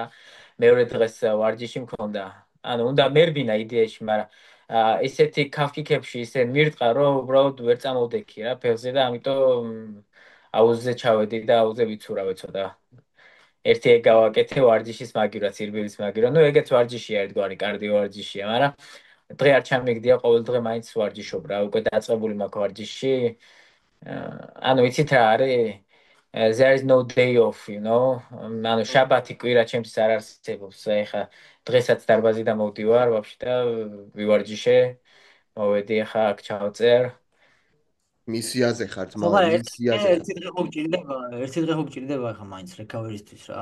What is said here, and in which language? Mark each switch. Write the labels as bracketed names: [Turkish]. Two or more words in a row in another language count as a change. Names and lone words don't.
[Georgian] მეორე დღეს ვარჯიში მქონდა. ანუ უნდა მერბინა იდეაში, მაგრამ ესეთი ქაფიქებში ისე მირტყა, რომ უბრალოდ ვერ წამოვდექი რა ფეხზე და ამიტომ აუზზე ჩავედი და აუზზე ვიცურავე ცოტა. ერთი ეგ გავაკეთე ვარჯიშის მაგივრად, სირბილის მაგივრად. ნუ ეგეც ვარჯიშია, ერთგვარი კარდიო ვარჯიშია, მაგრამ დღე არ ჩამიგდია, ყოველ დღე მაინც ვარჯიშობ რა. უკვე დაწყებული მაქვს ვარჯიში. ანუ იცით რა არის? [English] There is no day off, you know. [Georgian] ანუ შაბათი კვირა ჩემთვის არ არსებობს. ეხა დღესაც დარბაზი დამოვდივარ, ვაფშე და ვივარჯიშე. მოვედი ახლა აქ ჩავწერ. მისიაზე ხარ ხო, ძმაო მაგრამ მისიაზე ხარ ერთი დღე ხო გჭირდება ხა მაინც რეკავერისთვის რა.